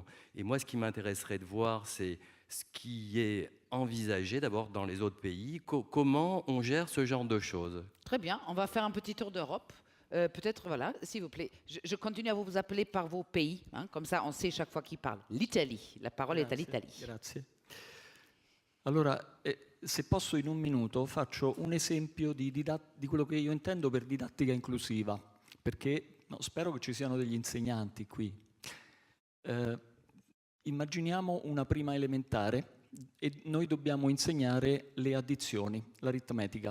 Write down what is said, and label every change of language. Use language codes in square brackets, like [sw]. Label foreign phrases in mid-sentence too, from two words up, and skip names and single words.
[fr] Et moi, ce qui m'intéresserait de voir, c'est ce qui est envisagé d'abord dans les autres pays, comment on gère ce genre de choses. Très bien, on va faire un petit tour d'Europe. Peut-être, voilà, s'il vous plaît. Je continue à vous appeler par vos pays, comme ça on sait chaque fois qui parle. L'Italie, la parole est à l'Italie. [it] Grazie. Allora, se posso in un minuto faccio un esempio di quello che io intendo per didattica inclusiva, perché No, spero che ci siano degli insegnanti qui. Immaginiamo una prima elementare e noi dobbiamo insegnare le addizioni, l'aritmetica.